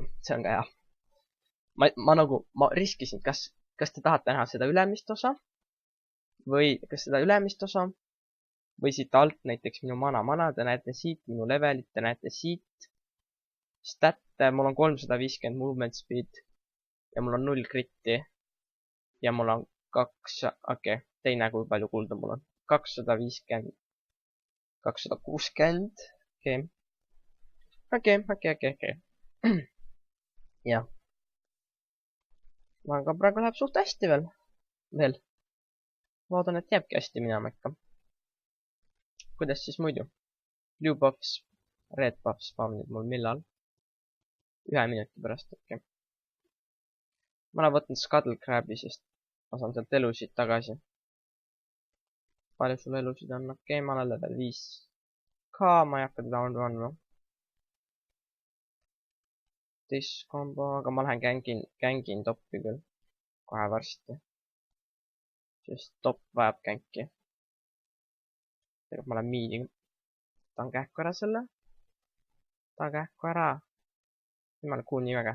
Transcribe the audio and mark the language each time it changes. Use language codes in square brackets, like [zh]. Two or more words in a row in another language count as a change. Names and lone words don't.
[et] See on ka hea. Ma riskisin, kas te tahate näha seda ülemist osa? Või kas seda ülemist osa? Või siit alt näiteks minu mana, te näete siit, minu levelit, te näete siit. Statte, mul on 350 [en] movement speed. [et] Ja mul on 0 kritti. Ja mul on 2, okei, te ei näe, kui palju kulda mul on. 250. 260. Okei. Jah. Aga praegu läheb suht hästi veel. Loodan, et jääbki hästi minema ikka. Kuidas siis muidu? [en] Blue buffs, red buffs [et] spawnid mul millal? 1 minuti pärast, okei. Ma olen võtnud Scuttle Crab'i, sest ma saan sealt elusid tagasi. Palju sul elusid on? Okei, ma olen level 5. Ma ei hakka teda [en] one-by-one. [et] Discombo, aga ma lähen gängin toppi küll. Kohe varsti. Sest top vajab gänki. Tegelikult ma lähen miidi. Tahan kähku ära selle. Jumala cool nii väga.